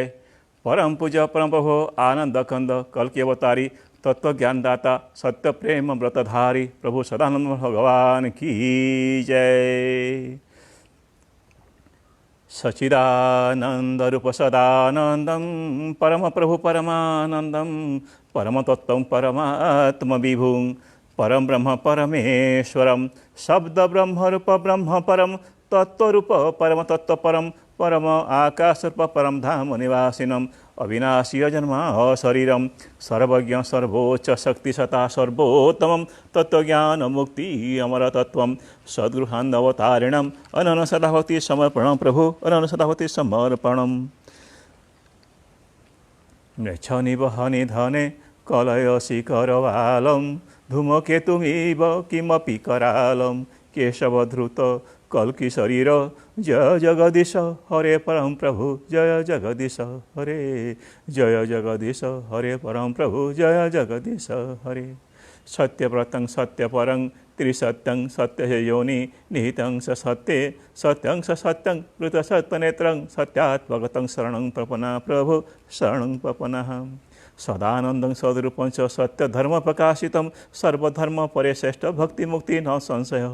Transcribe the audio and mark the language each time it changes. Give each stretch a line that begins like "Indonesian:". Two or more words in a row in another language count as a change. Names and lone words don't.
Hindi: परम पूज्य परम प्रभु आनंद कंद कल की अवतारी तत्व ज्ञानदाता सत्य प्रेम व्रतधारी प्रभु सदानंद भगवान की जय।
Sanskrit: सच्चिदानंद रूप सदानंदम परम प्रभु परमानंदम परम तत्व परमात्म विभुं परम ब्रह्म परमेश्वरम शब्द ब्रह्म रूप ब्रह्म परम तत्वरूप परम तत्व परम परम आकाश रूप परम धाम निवासिनम अविनाशी अजन्मा शरीरम सर्वज्ञ सर्वोच्च शक्ति सता सर्वोत्तम तत्वज्ञान मुक्ति अमर तत्व सद्गृहान्नवतारिणम अनन सदाभक्ति समर्पणम प्रभु अनन सदाभक्ति समर्पणम। मृच्छनि वहनि धने कलयसि करवालम धूमकेतुमिव किमपि करालम केशवधृत कल्कि शरीर जय जगदीश हरे परम प्रभु जय जगदीश हरे जय जगदीश हरे परम प्रभु जय जगदीश हरे। सत्यव्रतं सत्यपरं त्रिसत्यं सत्य योनि निहितं स सत्ये सत्यं स सत्यं कृतसत्यनेत्रं सत्यात्मगतं शरणं प्रपन्ना प्रभु शरणं प्रपन्नः। सदानंदं सद्रूपं च सत्यधर्म प्रकाशितं सर्वधर्म परिश्रेष्ठ भक्ति मुक्ति न संशय।